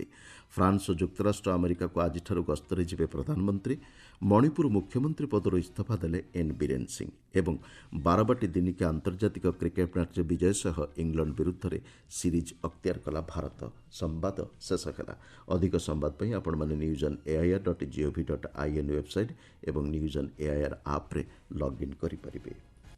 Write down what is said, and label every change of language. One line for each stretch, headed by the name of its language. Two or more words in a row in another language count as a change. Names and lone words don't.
Odia: ଫ୍ରାନ୍ସ ଓ ଯୁକ୍ତରାଷ୍ଟ୍ର ଆମେରିକାକୁ ଆଜିଠାରୁ ଗସ୍ତରେ ଯିବେ ପ୍ରଧାନମନ୍ତ୍ରୀ। ମଣିପୁର ମୁଖ୍ୟମନ୍ତ୍ରୀ ପଦରୁ ଇସ୍ତଫା ଦେଲେ ଏନ୍ ବୀରେନ୍ ସିଂ ଏବଂ 12ବାଟି ଦିନିକିଆ ଆନ୍ତର୍ଜାତିକ କ୍ରିକେଟ୍ ମ୍ୟାଚ୍ରେ ବିଜୟ ସହ ଇଂଲଣ୍ଡ ବିରୁଦ୍ଧରେ ସିରିଜ୍ ଅକ୍ତିଆର କଲା ଭାରତ। ସମ୍ବାଦ ଶେଷ ହେଲା। ଅଧିକ ସମ୍ବାଦ ପାଇଁ ଆପଣମାନେ newsoneair.gov.in ୱେବସାଇଟ୍ ଏବଂ ନ୍ୟୁଜ୍ ଅନ୍ ଏଆଇଆର୍ ଆପ୍ରେ ଲଗ୍ଇନ୍ କରିପାରିବେ।